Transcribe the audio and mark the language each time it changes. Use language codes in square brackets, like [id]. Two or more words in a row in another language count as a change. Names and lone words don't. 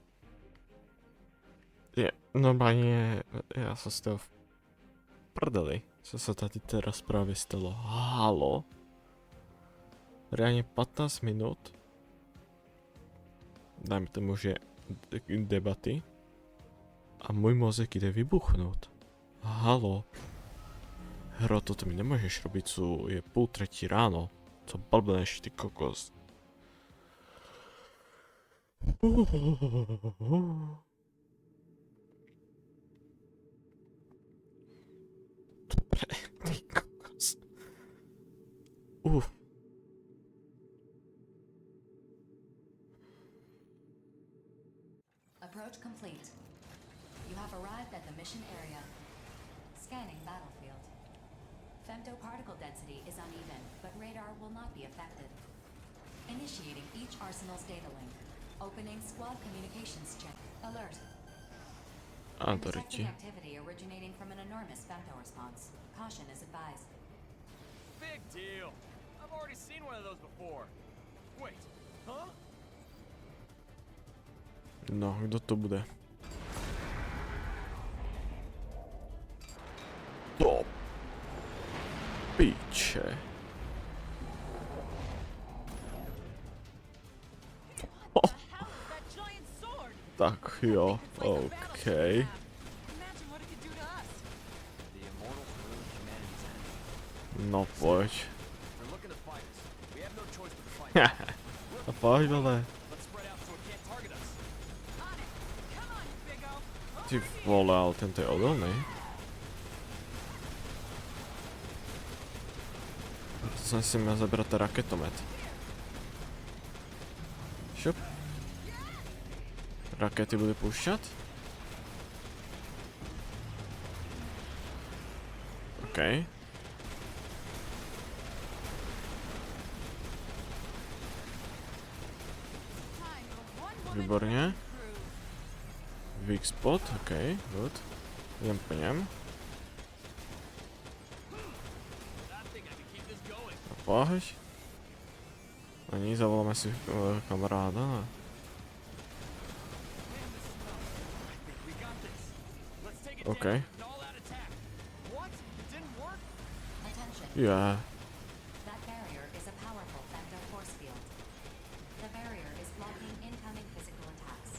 [cs] Normálně, já jsem z toho v prdeli. [sk] Co sa tady teraz práve stalo? Halo? Reálne 15 minút. Dajme tomu, že debaty. A môj mozek ide vybuchnúť. Halo? Hro, toto mi nemôžeš robiť, je 2:30 ráno. [cs] Co blbneš, ty kokos. Dobre, ty kokos. [en] Approach complete. You have arrived at the mission area. Scanning battlefield. Femtoparticle density is uneven, but radar will not be affected. Initiating each arsenal's data link. Opening squad communications check. Alert. [sk] A, [en] Detecting [sk] doriti. [en] activity originating from an enormous femto response. Caution is advised. Big deal. I've already seen one of those before. Wait, huh? [sk] No, kto to bude? To piče. [en] What the hell is that giant sword? [cs] Tak jo, [en] It's like a battleship [sk] okej. [en] map. Imagine what it could do to us. The immortals rule humanity's end. [sk] No poď. [en] They're looking to fight us. We have no choice but to fight. [sk] A poď vole. [en] Let's spread out so it can't target us. On it. Come on, you big-o. [sk] Ty vole, ale tento je odolný. To som si měl zabrat raketomet. Šup. Rakety bude poušťat. OK. [cs] Výborně. [en] Weak spot, OK, good. [sk] Idem po něm. A poď. Ani zavoláme si kamaráda. OK. [en] Attention. Yeah. That barrier is a powerful femto force field. The barrier is blocking incoming physical attacks.